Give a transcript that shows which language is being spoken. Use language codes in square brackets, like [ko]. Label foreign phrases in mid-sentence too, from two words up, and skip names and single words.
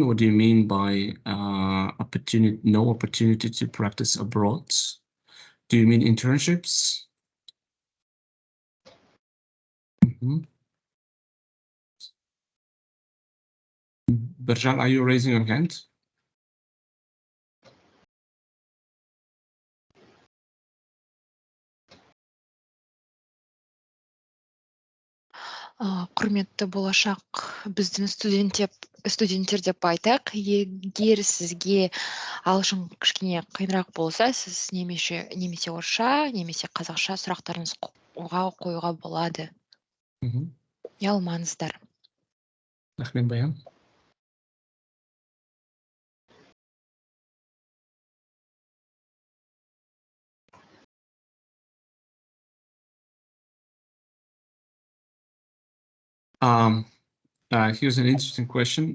[en] What do you mean by opportunity, no opportunity to practice abroad? Do you mean internships? Berjan, are you raising your hand? [kk] Құрметті болашақ біздің студенттер деп айтайық, егер сізге ағылшын кішкене қиынырақ болса, сіз немесе орысша, немесе қазақша сұрақтарыңыз қоюға болады. Ұялмаңыздар. Рахмет, Баян. [en] Here's an interesting question.